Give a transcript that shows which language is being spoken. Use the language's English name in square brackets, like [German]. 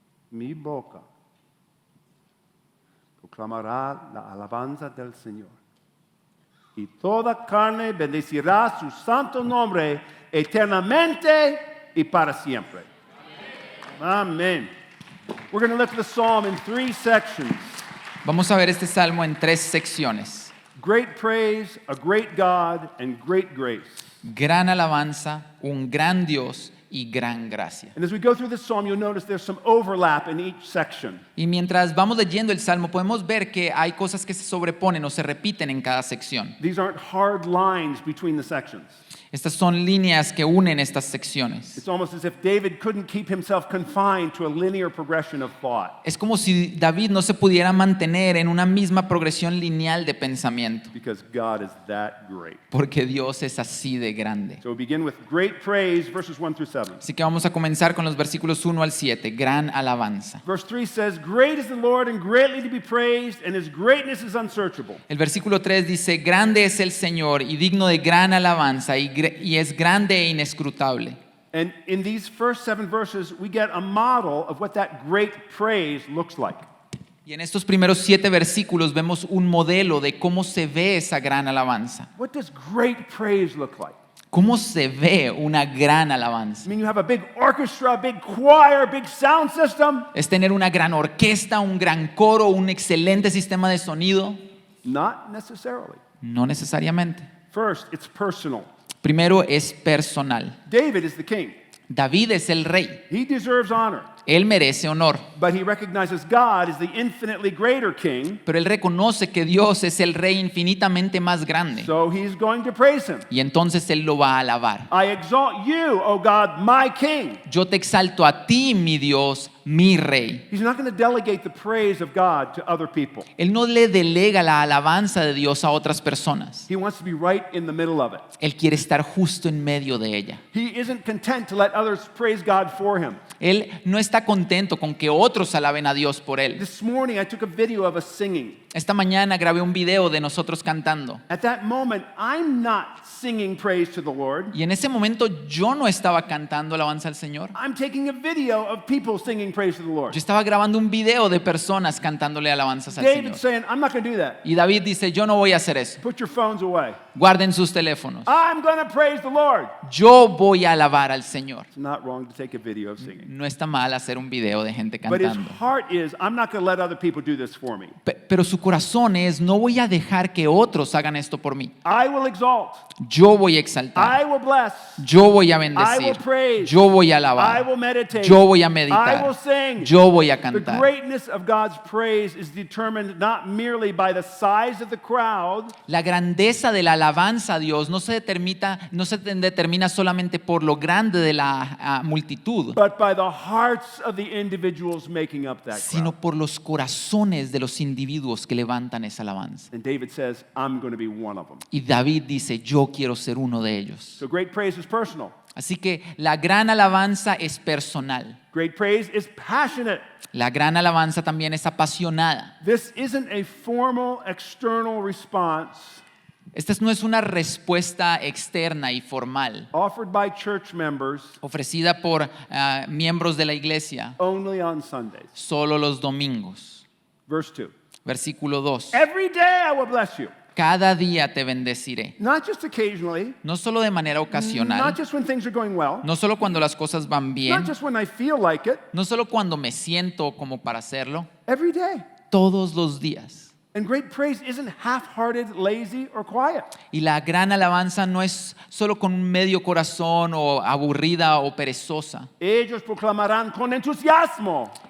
[Spanish] Mi boca proclamará la alabanza del Señor, y toda carne bendecirá su santo nombre eternamente y para siempre. Amen. [English] We're going to look at the psalm in 3 sections. [Spanish] Vamos a ver este salmo en 3 secciones. [English] Great praise, a great God, and great grace. [Spanish] Gran alabanza, un gran Dios y gran gracia. [English] And as we go through this psalm, you'll notice there's some overlap in each section. [Spanish] Y mientras vamos leyendo el salmo, podemos ver que hay cosas que se sobreponen o se repiten en cada sección. [English] These aren't hard lines between the sections. [Spanish] Estas son líneas que unen estas secciones. [English] It's almost as if David couldn't keep himself confined to a linear progression of thought. [Spanish] Es como si David no se pudiera mantener en una misma progresión lineal de pensamiento, [English] Because God is that great. [Spanish] porque Dios es así de grande. [English] So we begin with great praise, verses 1 through 7. [Spanish] Así que vamos a comenzar con los versículos 1 al 7, gran alabanza. [English] Verse 3 says, Great is the Lord and greatly to be praised, and his greatness is unsearchable. [Spanish] El versículo 3 dice, grande es el Señor y digno de gran alabanza y es grande e inescrutable. [English] And in these first 7 verses, we get a model of what that great praise looks like. [Spanish] Y en estos primeros 7 versículos vemos un modelo de cómo se ve esa gran alabanza. [English] What does great praise look like? [Spanish] ¿Cómo se ve una gran alabanza? [English] I mean, you have a big orchestra, a big choir, a big sound system. [Spanish] ¿Es tener una gran orquesta, un gran coro, un excelente sistema de sonido? [English] Not necessarily. [Spanish] No necesariamente. [English] First, it's personal. [Spanish] Primero es personal. [English] David is the king. [Spanish] David es el rey. [English] He deserves honor. [Spanish] Él merece honor. [English] But he recognizes God as the infinitely greater king. [Spanish] Pero él reconoce que Dios es el rey infinitamente más grande. [English] So he's going to praise him. [Spanish] Y entonces él lo va a alabar. [English] I exalt you, O God, my king. [Spanish] Yo te exalto a ti, mi Dios, mi rey. [English] He's not going to delegate the praise of God to other people. [Spanish] Él no le delega la alabanza de Dios a otras personas. [English] He wants to be right in the middle of it. [Spanish] Él quiere estar justo en medio de ella. [English] He isn't content to let others praise God for him. [Spanish] Él no está contento con que otros alaben a Dios por él. [English] This morning I took a video of us singing. [Spanish] Esta mañana grabé un video de nosotros cantando. [English] At that moment, I'm not singing praise to the Lord. [Spanish] Y en ese momento yo no estaba cantando alabanza al Señor. [English] I'm taking a video of people singing praise to the Lord. [Spanish] Yo estaba grabando un video de personas cantándole alabanzas al [English] David [Spanish] Señor. [English] saying, I'm not going to do that. [Spanish] Y David dice, yo no voy a hacer eso. [English] Put your phones away. [Spanish] Guarden sus teléfonos. [English] I'm going to praise the Lord. [Spanish] Yo voy a alabar al Señor. [English] It's not wrong to take a video of singing. [Spanish] No está mal hacer un video de gente [English] But his [Spanish] cantando. [English] heart is, I'm not going to let other people do this for me. [Spanish] Pero su corazón es, no voy a dejar que otros hagan esto por mí. [English] I will exalt. [Spanish] Yo voy a exaltar. [English] I will bless. [Spanish] Yo voy a [English] I will [Spanish] bendecir. [English] praise. [Spanish] Yo voy a alabar. [English] will meditate. [Spanish] Yo voy a [English] I will [Spanish] meditar. [English] sing. [Spanish] Yo voy a [English] The [Spanish] cantar. [English] greatness of God's praise is determined not merely by the size of the crowd, [Spanish] La grandeza de la alabanza a Dios no se determina solamente por lo grande de la multitud, [English] but by the hearts of the individuals making up that [Spanish] sino [English] crowd. [Spanish] por los corazones de los individuos que levantan esa alabanza. [English] And David says, I'm going to be one of them. [Spanish] Y David dice, yo quiero ser uno de ellos. [English] So great praise is personal. [Spanish] Así que la gran alabanza es personal. [English] Great praise is passionate. [Spanish] La gran alabanza también es apasionada. [English] This isn't a formal external response [Spanish] Esta no es una respuesta externa y formal [English] offered by church members [Spanish] ofrecida por miembros de la iglesia [English] only on Sundays. [Spanish] solo los domingos. [English] Verse 2. [Spanish] Versículo 2. [English] Every day I will bless you. [Spanish] Cada día te bendeciré. [English] Not just occasionally, [Spanish] No solo de manera [English] not [Spanish] ocasional, [English] just when things are going well, [Spanish] no solo cuando las cosas van bien, [English] not just when I feel like it, [Spanish] no solo cuando me siento como para hacerlo, [English] every day. [Spanish] todos los días. [English] And great praise isn't half-hearted, lazy, or quiet. [Spanish] Y la gran alabanza no es solo con un medio corazón o aburrida o perezosa. Ellos proclamarán con entusiasmo.